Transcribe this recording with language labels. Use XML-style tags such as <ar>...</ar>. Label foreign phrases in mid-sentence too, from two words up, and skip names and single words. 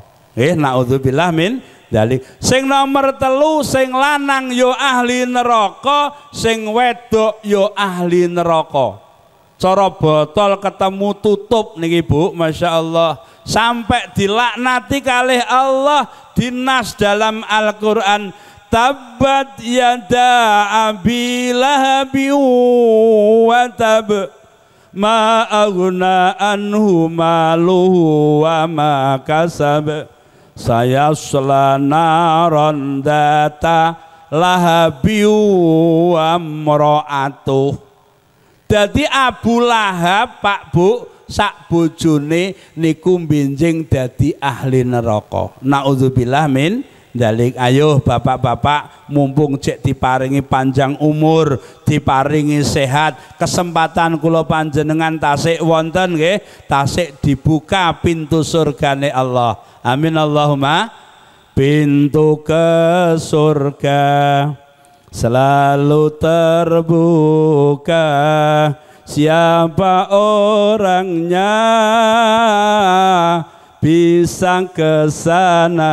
<ar>نعوذ بالله من ذلك.</ar> <jv>Sing nomor telu sing lanang yo ahli neraka, sing wedok yo ahli neraka. Cara botol ketemu tutup niki Bu,</jv> <ar>ما شاء الله.</ar> <jv>Sampai dilaknati kalih Allah dinas dalam Al-Quran,</jv> <ar>"تبت يدا أبي لهب وتب ما أغنى عنه ماله وما كسب سيصلى نارا ذات لهب وامرأته."</ar> <jv>Dadi Abu Lahab, Pak Bu, sak bojone niku benjing dadi ahli neraka.</jv> <ar>نعوذ بالله من ذلك.</ar> <jv>Ayo bapak-bapak, mumpung cek diparingi panjang umur, diparingi sehat, kesempatan kula panjenengan tasik wonten nggih, tasik dibuka pintu surgane Allah.</jv> <ar>آمين اللهم.</ar> <id>Pintu ke surga selalu terbuka, siapa orangnya bisa ke sana.</id>